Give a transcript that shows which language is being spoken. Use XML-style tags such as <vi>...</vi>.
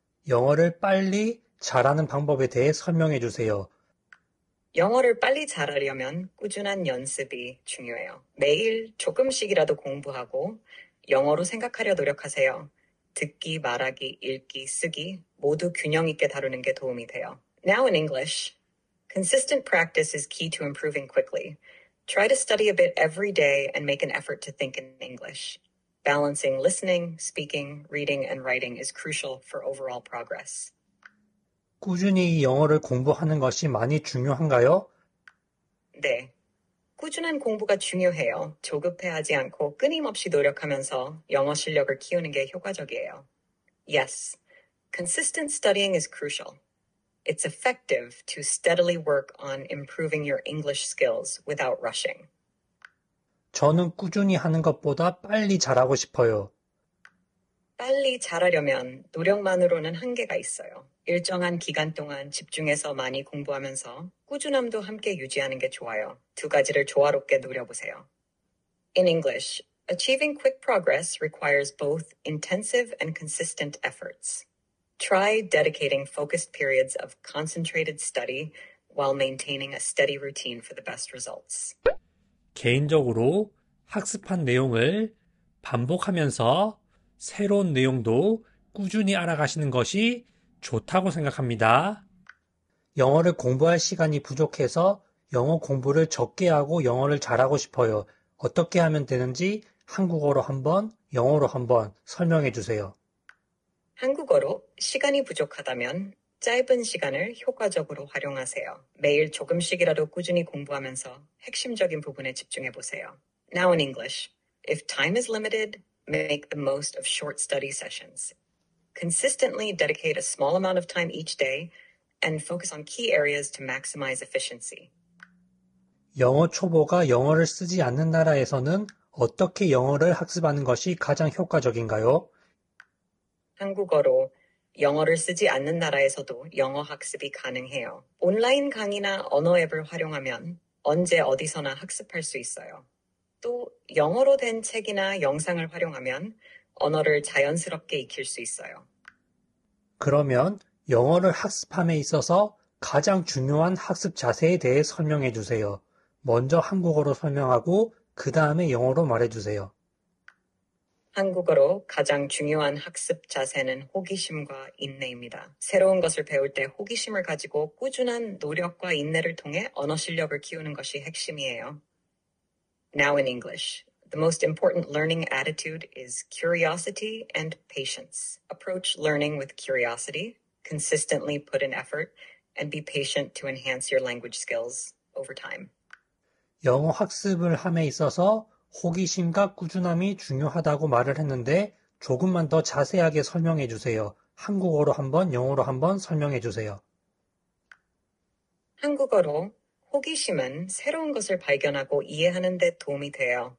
<ko>영어를 빨리 잘하는 방법에 대해 설명해 주세요. 영어를 빨리 잘하려면 꾸준한 연습이 중요해요. 매일 조금씩이라도 공부하고 영어로 생각하려 노력하세요. 듣기, 말하기, 읽기, 쓰기 모두 균형 있게 다루는 게 도움이 돼요.</ko> <en>Now in English, consistent practice is key to improving quickly. Try to study a bit every day and make an effort to think in English. Balancing listening, speaking, reading, and writing is crucial for overall progress.</en> <ko>꾸준히 영어를 공부하는 것이 많이 중요한가요? 네. 꾸준한 공부가 중요해요. 조급해하지 않고 끊임없이 노력하면서 영어 실력을 키우는 게 효과적이에요.</ko> <en>Yes, consistent studying is crucial. It's effective to steadily work on improving your English skills without rushing.</en> <ko>저는 꾸준히 하는 것보다 빨리 잘하고 싶어요. 빨리 잘하려면 노력만으로는 한계가 있어요. 일정한 기간 동안 집중해서 많이 공부하면서 꾸준함도 함께 유지하는 게 좋아요. 두 가지를 조화롭게 누려보세요.</ko> <en>In English, achieving quick progress requires both intensive and consistent efforts. Try dedicating focused periods of concentrated study while maintaining a steady routine for the best results.</en> <ko>개인적으로 학습한 내용을 반복하면서 새로운 내용도 꾸준히 알아가시는 것이 좋다고 생각합니다. 영어를 공부할 시간이 부족해서 영어 공부를 적게 하고 영어를 잘하고 싶어요. 어떻게 하면 되는지 한국어로 한번, 영어로 한번 설명해 주세요. 한국어로 시간이 부족하다면 짧은 시간을 효과적으로 활용하세요. 매일 조금씩이라도 꾸준히 공부하면서 핵심적인 부분에 집중해 보세요.</ko> <en>Now in English, if time is limited, make the most of short study sessions. Consistently dedicate a small amount of time each day and focus on key areas to maximize efficiency.</en> <ko>영어 초보가 영어를 쓰지 않는 나라에서는 어떻게 영어를 학습하는 것이 가장 효과적인가요? 한국어로 영어를 쓰지 않는 나라에서도 영어 학습이 가능해요. 온라인 강의나 언어 앱을 활용하면 언제 어디서나 학습할 수 있어요. 또 영어로 된 책이나 영상을 활용하면 언어를 자연스럽게 익힐 수 있어요. 그러면 영어를 학습함에 있어서 가장 중요한 학습 자세에 대해 설명해 주세요. 먼저 한국어로 설명하고 그 다음에 영어로 말해 주세요. 한국어로 가장 중요한 학습 자세는 호기심과 인내입니다. 새로운 것을 배울 때 호기심을 가지고 꾸준한 노력과 인내를 통해 언어 실력을 키우는 것이 핵심이에요.</ko> <en>Now in English. The most important learning attitude is curiosity and patience. Approach learning with curiosity, consistently put in effort, and be patient to enhance your language skills over time.</en> <ko>영어 학습을 함에 있어서 호기심과 꾸준함이 중요하다고 말을 했는데 조금만 더 자세하게 설명해 주세요. 한국어로 한번, 영어로 한번 설명해 주세요. 한국어로 호기심은 새로운 것을 발견하고 이해하는 데 도움이 돼요.</ko>